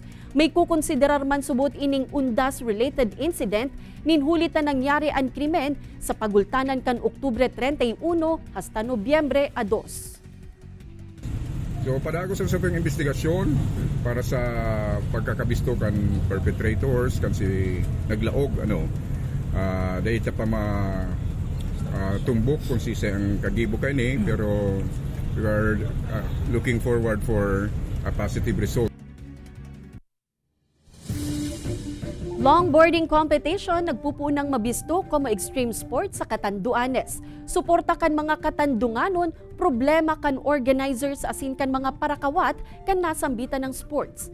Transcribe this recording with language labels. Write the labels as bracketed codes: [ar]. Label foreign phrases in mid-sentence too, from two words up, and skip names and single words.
[bik] May kukonsiderar man subot ining undas-related incident nin hulit na nangyari ang krimen sa pagultanan kan Oktubre 31 hasta Nobyembre 2. So padagos ang sapang investigasyon para sa pagkakabisto kan perpetrators kan si naglaog dahil pa tumbok kung si ang kagibo ka ni pero [en] we are looking forward for a positive result. [bik] Longboarding competition nagpupunang mabisto como [en] extreme sport [bik] sa Catanduanes. Suporta kan mga Katandunganon, problema kan organizers asin kan mga parakawat kan nasambitan ng sports.